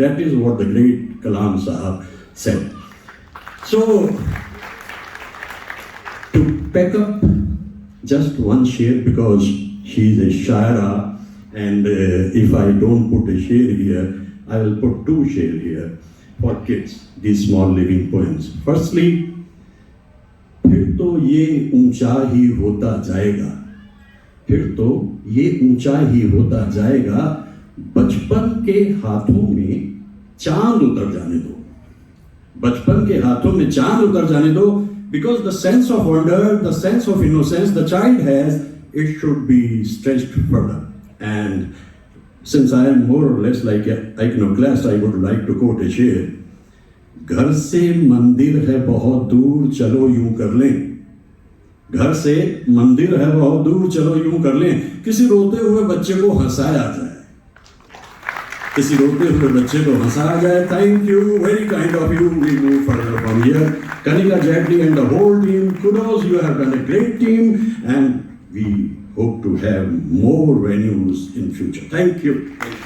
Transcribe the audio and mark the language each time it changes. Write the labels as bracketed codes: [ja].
[en] That is what the great Kalam Sahab said. So, to pack up just one share, because she is a shaira, and if I don't put a share here, I will put 2 share here for kids, these small living poems. [hi] Firstly, फिर तो ये ऊंचा ही होता जाएगा, फिर तो ये ऊंचा ही होता जाएगा, बचपन के हाथों में चांद उतर जाने दो, बचपन के हाथों में चांद उतर जाने दो, [en] because the sense of wonder, the sense of innocence the child has, it should be stretched further. And since I am more or less like an iconoclast, I would like to quote a share. [hi] घर से मंदिर है बहुत दूर, चलो यूं कर लें, घर से मंदिर है बहुत दूर, चलो यूं कर लें, किसी रोते हुए बच्चे को हंसाया जाए, किसी रोते हुए बच्चे को हंसाया जाए. [en] Thank you, very kind of you. We move further from here. Kanika Jetli and the whole team, kudos, you have done a great team, and we hope to have more venues in future. Thank you.